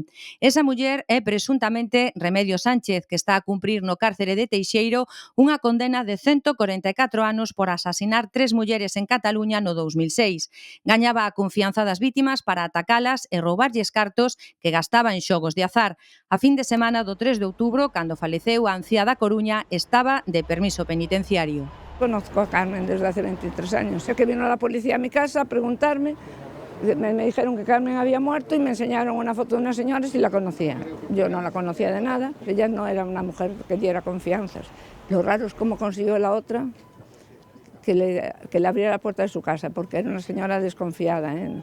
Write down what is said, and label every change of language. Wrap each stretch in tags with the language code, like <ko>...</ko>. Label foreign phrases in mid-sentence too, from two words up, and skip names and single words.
<gl>Esa muller é presuntamente Remedio Sánchez, que está a cumprir no cárcere de Teixeiro unha condena de 144 anos por asasinar 3 mulleres en Cataluña no 2006. Gañaba a confianza das vítimas para atacalas e roubarlles cartos que gastaba en xogos de azar. A fin de semana do 3 de outubro, cando faleceu a anciá da Coruña, estaba de permiso penitenciario.</gl> <es>Conozco a Carmen desde hace 23 años. Sé que vino la policía a mi casa a preguntarme. Me dijeron que Carmen había muerto y me enseñaron una foto de una señora y la conocía. Yo no la conocía de nada, ella no era una mujer que diera confianzas. Lo raro es cómo consiguió la otra que le abriera la puerta de su casa, porque era una señora desconfiada, ¿eh?</es>